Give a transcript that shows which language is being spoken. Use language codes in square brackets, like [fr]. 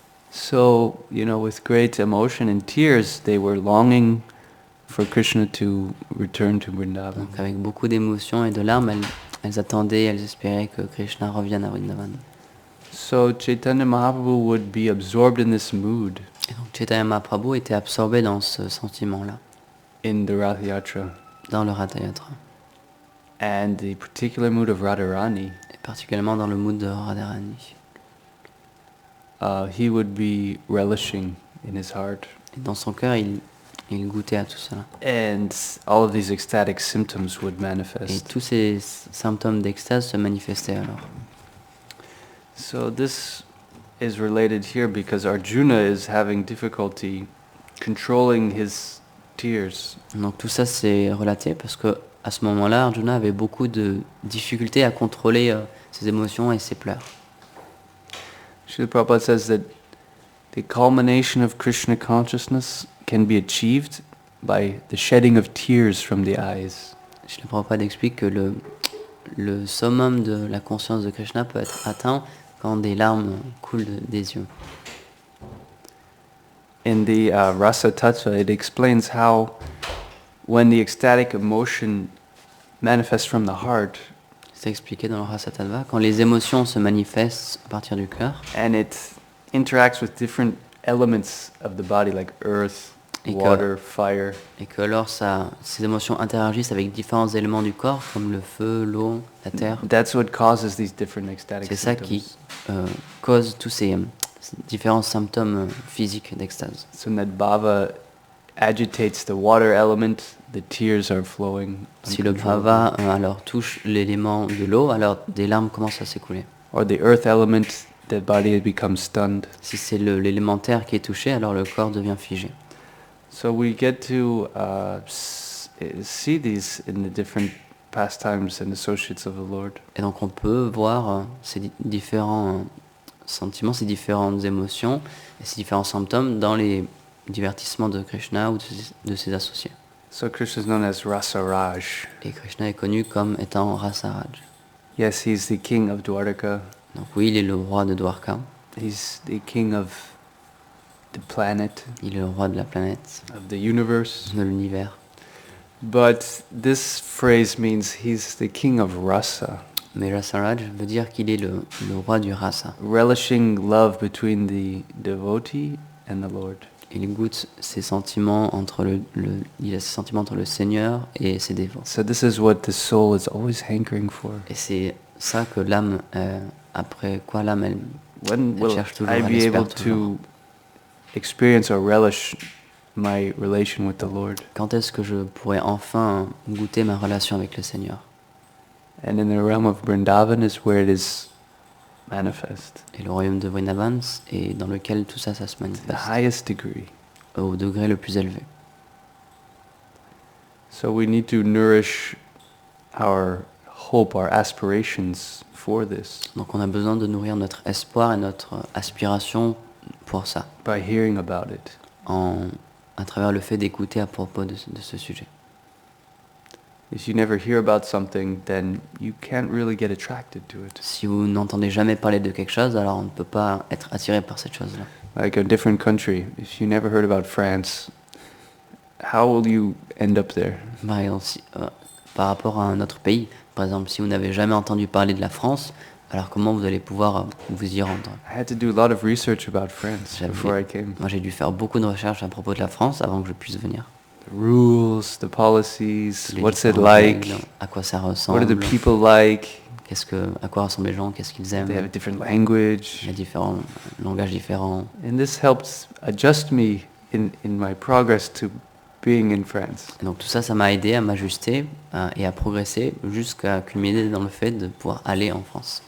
[en] So, with great emotion and tears, they were longing for Krishna to return to Vrindavan. [fr] Donc avec beaucoup d'émotions et de larmes, elles attendaient, elles espéraient que Krishna revienne à Vrindavan. [en] So Chaitanya Mahaprabhu would be absorbed in this mood [fr] Et donc Chaitanya Mahaprabhu était absorbé dans ce sentiment-là, [en] in the Rath Yatra. [fr] dans le Ratha Yatra, [en] And the particular mood of Radharani, [fr] et particulièrement dans le mood de Radharani. [en] He would be relishing in his heart. [fr] Et dans son cœur, il goûtait à tout cela. [en] And all of these ecstatic symptoms would [fr] Et [en] manifest. [fr] tous ces symptômes d'extase se manifestaient alors. [en] So this is related here because Arjuna is having difficulty controlling his tears. [fr] Donc tout ça c'est relaté parce que à ce moment-là, Arjuna avait beaucoup de difficultés à contrôler ses émotions et ses pleurs. [en] Srila Prabhupada says that the culmination of Krishna consciousness can be achieved by the shedding of tears from the eyes. [fr] Srila Prabhupada explique que le summum de la conscience de Krishna peut être atteint quand des larmes coulent des yeux. [en] In the Rasa Tattva, it explains how when the ecstatic emotion manifests from the heart, [fr] C'est expliqué dans le Rasa Tattva, quand les émotions se manifestent à partir du cœur [en] and it interacts with different elements of the body like earth, [fr] Et que- [en] water, fire, [fr] et que alors ces émotions interagissent avec différents éléments du corps comme le feu, l'eau, la terre, [en] that's what causes these different ecstatic [fr] c'est ça [en] symptoms. [fr] qui cause tous ces différents symptômes physiques d'extase. [en] So that bhava agitates the water element, the tears are flowing. [fr] Si le [en] uncontrollably. [fr] bhava alors touche l'élément de l'eau, alors des larmes commencent à s'écouler. [en] Or the earth element, the body becomes stunned. [fr] Si c'est l'élément terre qui est touché, alors le corps devient figé. [en] So we get to see these in the different pastimes and associates of the Lord. [fr] Et donc on peut voir ces différents sentiments, ces différentes émotions et ces différents symptômes dans les divertissements de Krishna ou de ses associés. [en] So Krishna is known as Rasaraj. [fr] Et Krishna est connu comme étant Rasaraj. [en] Yes, he's the king of Dwarka. [fr] Donc oui, il est le roi de Dwarka, [en] He's the king of the planet, [fr] il est le roi de la planète, [en] of the universe. [fr] de l'univers. [en] But this phrase means he's the king of rasa, [fr] Mais Rasaraj veut dire qu'il est le roi du rasa. [en] relishing love between the devotee and the Lord. [fr] Il goûte ses sentiments il a ses sentiments entre le Seigneur et ses dévots. [en] So this is what the soul is always hankering for. [fr] Et c'est ça que l'âme, après quoi l'âme, elle [en] When will [fr] cherche toujours, [en] I [fr] elle [en] be [fr] espère [en] able [fr] toujours. [en] to experience or relish my relation with the Lord? [fr] Quand est-ce que je pourrais enfin goûter ma relation avec le Seigneur? [en] And in the realm of Vrindavan is where it is manifest, [fr] Et le royaume de Vrindavan est dans lequel tout ça se [en] to the [fr] manifeste, [en] highest degree. [fr] au degré le plus élevé. [en] So we need to nourish our hope, our aspirations for this [fr] Donc on a besoin de nourrir notre espoir et notre aspiration pour ça, [en] by hearing about it. [fr] à travers le fait d'écouter à propos de ce sujet. [en] If you never hear about something, then you can't really get attracted to it. [fr] Si vous n'entendez jamais parler de quelque chose, alors on ne peut pas être attiré par cette chose-là. [en] Like a different country, if you never heard about France, how will you end up there? [fr] Par exemple, par rapport à un autre pays, par exemple, si vous n'avez jamais entendu parler de la France, alors comment vous allez pouvoir vous y rendre? [en] I had to do a lot of research about France [fr] J'avais- [en] before I came. [fr] Moi j'ai dû faire beaucoup de recherches à propos de la France avant que je puisse venir. [en] The rules, the policies, [fr] Les [en] what's it [fr] différentes [en] like, [fr] règles, à quoi ça [en] what are [fr] ressemble, [en] the people like, [fr] à quoi ressemblent les gens, qu'est-ce qu'ils aiment, [en] they have a different [fr] il [en] language. [fr] y a différents langages différents. [en] And this helped adjust me in my progress to being in France. [fr] Et donc tout ça, ça m'a aidé à m'ajuster et à progresser jusqu'à culminer dans le fait de pouvoir aller en France.